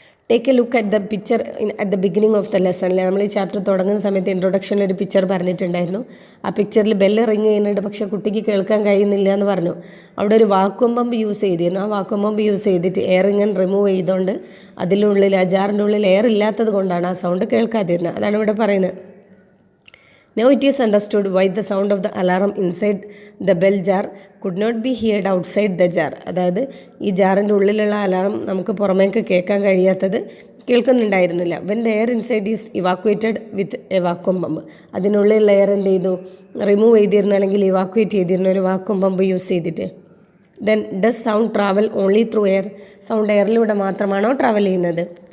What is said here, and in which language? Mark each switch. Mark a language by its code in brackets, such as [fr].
[en] Take a look at the picture at the beginning of the lesson. [ml] അല്ലേ, നമ്മൾ ഈ chapter തുടങ്ങുന്ന സമയത്ത് ഇൻട്രൊഡക്ഷനിൽ ഒരു പിക്ചർ പറഞ്ഞിട്ടുണ്ടായിരുന്നു. ആ പിക്ചറിൽ ബെല്ല് റിങ് ചെയ്യുന്നുണ്ട്, പക്ഷേ കുട്ടിക്ക് കേൾക്കാൻ കഴിയുന്നില്ല എന്ന് പറഞ്ഞു. അവിടെ ഒരു വാക്വം പമ്പ് യൂസ് ചെയ്തിരുന്നു. ആ വാക്വം പമ്പ് യൂസ് ചെയ്തിട്ട് എയർ ഇങ്ങനെ റിമൂവ് ചെയ്തുകൊണ്ട് അതിനുള്ളിൽ ആ ജാറിൻ്റെ ഉള്ളിൽ എയർ ഇല്ലാത്തത് കൊണ്ടാണ് ആ സൗണ്ട് കേൾക്കാതിരുന്നത്. അതാണ് ഇവിടെ പറയുന്നത്. [en] Now it is understood why the sound of the alarm inside the bell jar could not be heard outside the jar. [ml] അതായത് ഈ ജാറിൻ്റെ ഉള്ളിലുള്ള അലാറം നമുക്ക് പുറമേക്ക് കേൾക്കാൻ കഴിയാത്തത് കേൾക്കുന്നുണ്ടായിരുന്നില്ല. [en] When the air inside is evacuated with a vacuum pump. [ml] അതിനുള്ളിലുള്ള air എന്ത് ചെയ്തു? Remove ചെയ്തിരുന്നു അല്ലെങ്കിൽ ഇവാക്വേറ്റ് ചെയ്തിരുന്നു ഒരു വാക്വം പമ്പ് യൂസ് ചെയ്തിട്ട്. [en] Then does sound travel only through air. [ml] Sound എയറിലൂടെ മാത്രമാണോ ട്രാവൽ ചെയ്യുന്നത്?